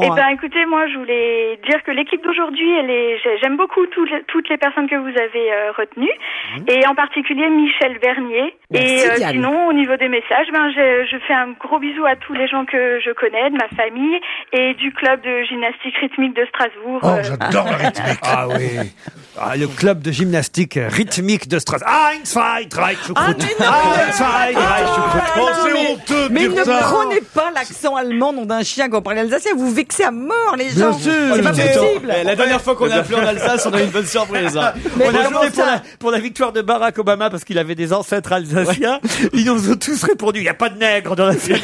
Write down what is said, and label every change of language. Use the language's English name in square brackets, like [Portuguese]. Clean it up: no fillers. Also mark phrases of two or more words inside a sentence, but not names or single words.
[French] Eh ben, écoutez, moi, je voulais dire que l'équipe d'aujourd'hui, j'aime beaucoup toutes les personnes que vous avez retenues, et en particulier Michel Bernier. Merci, et Diane. sinon, au niveau des messages, je fais un gros bisou à tous les gens que je connais, de ma famille et du club de gymnastique rythmique de Strasbourg. Oh, j'adore la rythmique. Ah oui. Ah, le club de gymnastique rythmique de Strasbourg. [Swiss German] Eins, zwei, drei, Schuhkrut. Eins, zwei, drei, Schuhkrut. [French] Oh, c'est honteux de Mais dire ne ça. prenez pas l'accent allemand nom d'un chien quand on parle alsacien, vous vexez à mort les Bien gens. sûr. C'est pas possible. La dernière fois qu'on a appelé en Alsace, on a eu une bonne surprise. Hein. On a joué pour la victoire de Barack Obama parce qu'il avait des ancêtres alsaciens. Ils nous ont tous répondu, il n'y a pas de nègre dans la famille.